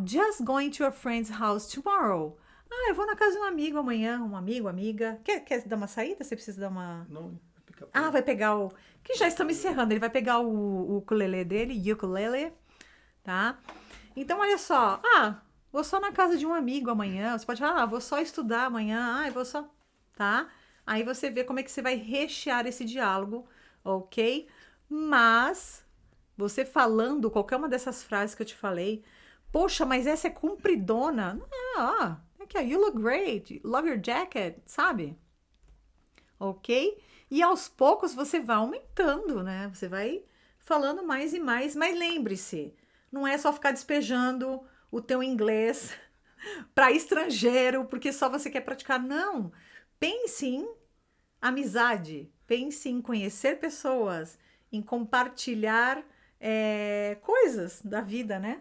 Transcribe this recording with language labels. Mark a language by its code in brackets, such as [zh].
[en] Just going to a friend's house tomorrow. [pt] Ah, eu vou na casa de um amigo amanhã. Um amigo, amiga. Quer dar uma saída? Você precisa dar uma... Não, vai pegar o... Que já estamos encerrando. Ele vai pegar o ukulele dele, ukulele, tá? Então, olha só. Vou só na casa de um amigo amanhã. Você pode falar, vou só estudar amanhã. Eu vou só... Tá? Aí você vê como é que você vai rechear esse diálogo, ok? Mas, você falando qualquer uma dessas frases que eu te falei, poxa, mas essa é compridona. Aqui, ó, [en] you look great, love your jacket, sabe? Ok? [pt] E aos poucos você vai aumentando, né? Você vai falando mais e mais, mas lembre-se, não é só ficar despejando o teu inglês para estrangeiro, porque só você quer praticar, não. Pense em amizade, pense em conhecer pessoas, em compartilhar coisas da vida, né?